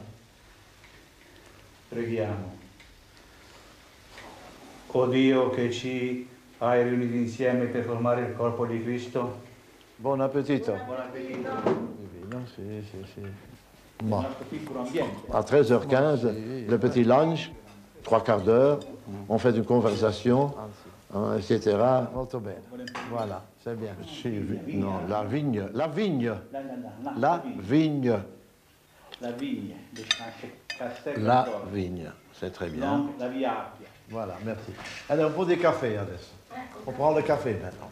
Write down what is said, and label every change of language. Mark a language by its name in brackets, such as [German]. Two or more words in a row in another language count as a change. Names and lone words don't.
[Italian] Preghiamo. O Dio che ci hai riuniti insieme per formare il corpo di Cristo. Buon appetito. Buon appetito. Vino, sì. Un [French] Bon. [Italian] nostro piccolo ambiente. [French] À 13h15, le petit lunch, 3/4 d'heure, on fait une conversation, hein, etc. [Italian] Molto bene. [French] Voilà, c'est bien. Non, la vigne. La vigne. La vigne. La vigne, c'est très bien. Non, la via Appia. Voilà, merci. Allez, on prend des cafés, adesso. On prend le café maintenant.